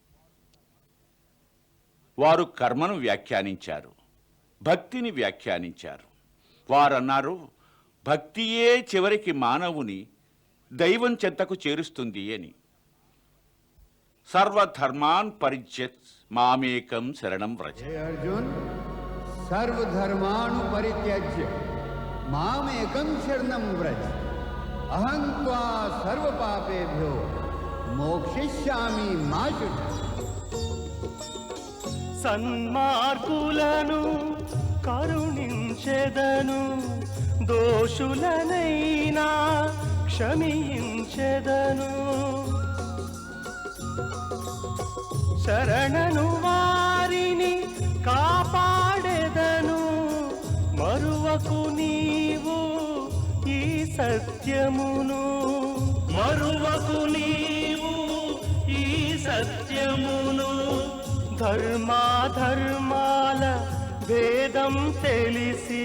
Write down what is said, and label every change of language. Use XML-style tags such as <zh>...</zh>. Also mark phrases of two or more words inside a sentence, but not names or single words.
<te>వారు కర్మను వ్యాఖ్యానించారు, భక్తిని వ్యాఖ్యానించారు. వారన్నారు, భక్తియే చివరికి మానవుని దైవం చెంతకు చేరుస్తుంది అని.</te> <sa>సర్వధర్మాన్ పరిత్యజ్ మామేకం శరణం వ్రజ. हे अर्जुन सर्वधर्माणु परित्यज्य मामेकं शरणं व्रज अहं त्वा सर्वपापेभ्यो मोक्षयिष्यामि मा शुच.</sa> <te>సన్మార్గులను కరుణించెదను దోషులనైనా క్షమించెదను శరణను వారిని కాపాడెదను మరువకు నీవు ఈ సత్యమును మరువకు నీవు ఈ సత్యమును ధర్మాధర్మాల భేదం తెలిసి</te>